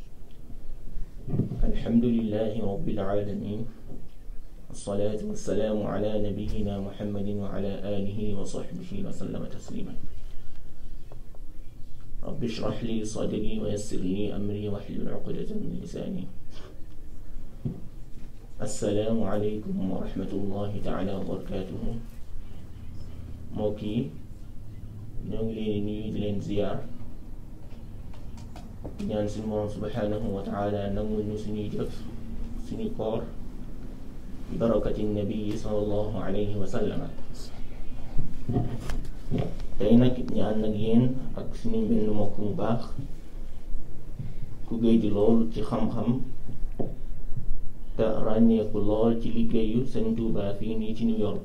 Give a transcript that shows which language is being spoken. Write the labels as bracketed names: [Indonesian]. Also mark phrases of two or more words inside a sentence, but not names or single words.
[Arabic] الحمد لله رب العالمين، الصلاة والسلام على نبينا محمد وعلى آله وصحبه وسلم تسليما. رب اشرح لي صدري ويسر لي أمري واحلل عقدة من لساني. السلام عليكم ورحمة الله تعالى وبركاته. [Wolof] موكي ñoo ngi leen nuyu di leen ziyaar di ñaan suñu moom [Arabic] سبحانه وتعالى [Wolof] nangu ñu suñuy jëf suñuy koor bi [Arabic] بركة النبي صلى الله عليه وسلم. [Wolof] tey nag ñu ànd ak yéen ak suñu benn mbokk mu baax ku géej lool ci xam-xam te ràññeeku lool ci liggéeyu Sëñ Tuubaa fii nii ci New York.